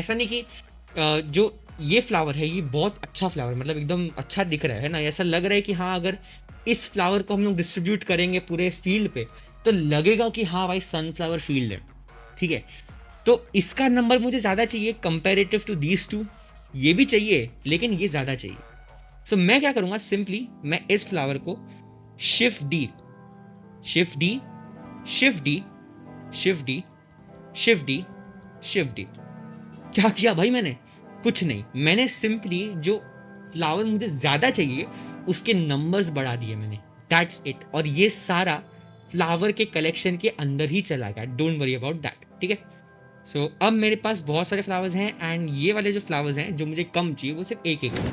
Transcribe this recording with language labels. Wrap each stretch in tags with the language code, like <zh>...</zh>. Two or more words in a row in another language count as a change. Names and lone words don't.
<hi>ऐसा नहीं कि जो ये फ्लावर है ये बहुत अच्छा फ्लावर, मतलब एकदम अच्छा दिख रहा है ना, ऐसा लग रहा है कि हाँ अगर इस फ्लावर को हम लोग डिस्ट्रीब्यूट करेंगे पूरे फील्ड पे तो लगेगा कि हाँ भाई</hi> <en>sunflower field</en> <hi>है। ठीक है, तो इसका नंबर मुझे ज़्यादा चाहिए</hi> <en>comparative to these 2,</en> <hi>ये भी चाहिए लेकिन ये ज़्यादा चाहिए। सो मैं क्या करूँगा, सिंपली मैं इस फ्लावर को Shift D, Shift D, Shift D, Shift D, Shift D, Shift D। क्या किया भाई मैंने? कुछ नहीं, मैंने सिंपली जो फ्लावर मुझे ज़्यादा चाहिए उसके नंबर्स बढ़ा दिए मैंने,</hi> <en>that's it.</en> <hi>और ये सारा फ्लावर के कलेक्शन के अंदर ही चला गया,</hi> <en>don't worry about that.</en> <hi>ठीक है, अब मेरे पास बहुत सारे फ्लावर्स हैं एंड ये वाले जो फ्लावर्स हैं जो मुझे कम चाहिए वो सिर्फ एक है।</hi>